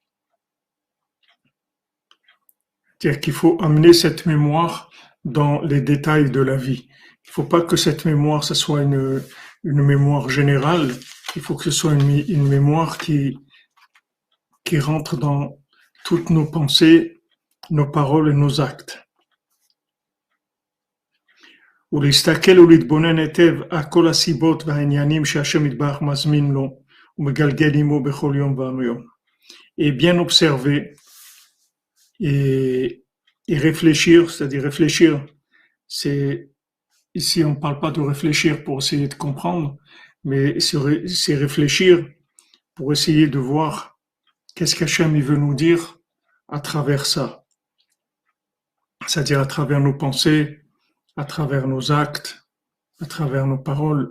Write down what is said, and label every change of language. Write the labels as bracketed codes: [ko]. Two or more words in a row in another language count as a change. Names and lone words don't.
[fr] C'est-à-dire qu'il faut amener cette mémoire dans les détails de la vie. Il ne faut pas que cette mémoire, ce soit une mémoire générale. Il faut que ce soit une mémoire qui rentre dans toutes nos pensées, nos paroles et nos actes. [he] ולהסתכל ולהתבונן היטב על כל הסיבות והעניינים שהשם יתברך מזמין לו ומגלגל עמו בכל יום ויום. [fr] Et bien observer et réfléchir, c'est-à-dire réfléchir, ici on ne parle pas de réfléchir pour essayer de comprendre, mais c'est réfléchir pour essayer de voir qu'est-ce qu'Hachem il veut nous dire à travers ça, c'est-à-dire à travers nos pensées, à travers nos actes, à travers nos paroles.